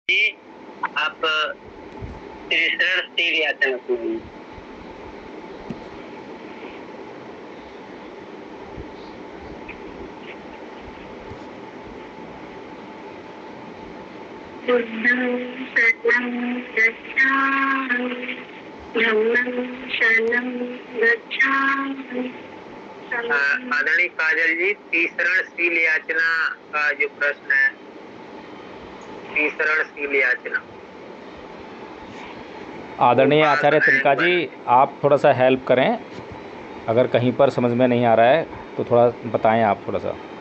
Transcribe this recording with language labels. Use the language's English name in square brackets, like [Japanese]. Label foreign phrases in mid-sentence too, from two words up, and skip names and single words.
[Hindi] जी आप त्रिशरण तीर याचना सुनिए। [Pali] बुद्धं शरणं गच्छामि, धम्मं शरणं गच्छामि। [Hindi] आदरणीय काजल जी, तीसरण शील याचना का जो प्रश्न है, तीसरण शील याचना। आदरणीय आचार्य तिनका जी, आप थोड़ा सा हेल्प करें। अगर कहीं पर समझ में नहीं आ रहा है तो थोड़ा बताएं आप थोड़ा सा।